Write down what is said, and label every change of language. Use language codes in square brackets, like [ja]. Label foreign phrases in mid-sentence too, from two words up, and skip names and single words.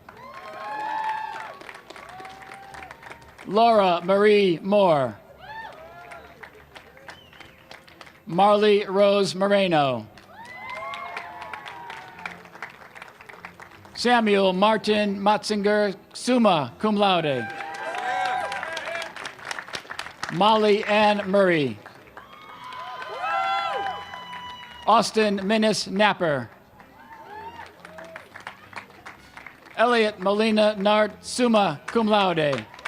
[en] Laura Marie Moore. Marley Rose Moreno. Samuel Martin Matzinger, [la] summa cum laude. [en] Molly Ann Murray. Austin Minnis Napper. Elliot Molina Nart, [la] summa cum laude.